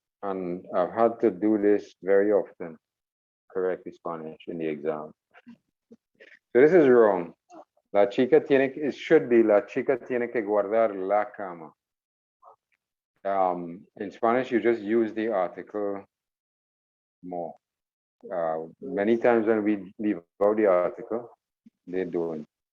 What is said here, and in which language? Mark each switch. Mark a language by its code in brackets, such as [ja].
[en] And I've had to do this very often. Correct the Spanish in the exam. So this is wrong. [es] La chica tiene que, [en] it should be [es] la chica tiene que guardar la cama. [en] In Spanish, you just use the article more. Many times when we leave out the article, they don't.